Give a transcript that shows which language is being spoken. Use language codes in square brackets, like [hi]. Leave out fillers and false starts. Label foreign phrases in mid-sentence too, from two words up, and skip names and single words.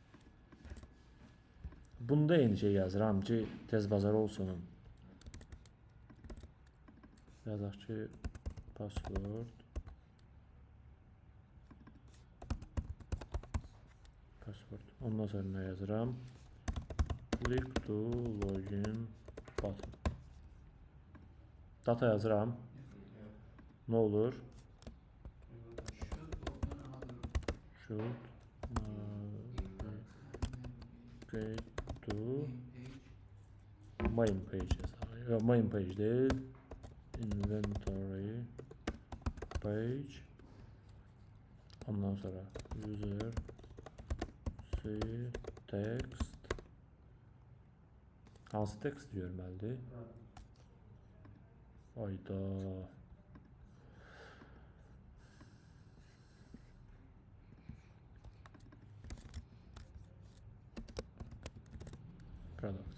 [az] Bunda eyni şey yazıram ki, tez bazar olsun. Yazaq ki, password ondan sonra nə yazıram? [en] Click to login button. [az] Data yazıram. [tr] Ne olur? [en] Should navigate to main page yazarım. Main page değil. Inventory page. [az] Ondan sonra [en] user see text. [az] Hansı text görməlidir? Ayda. Product.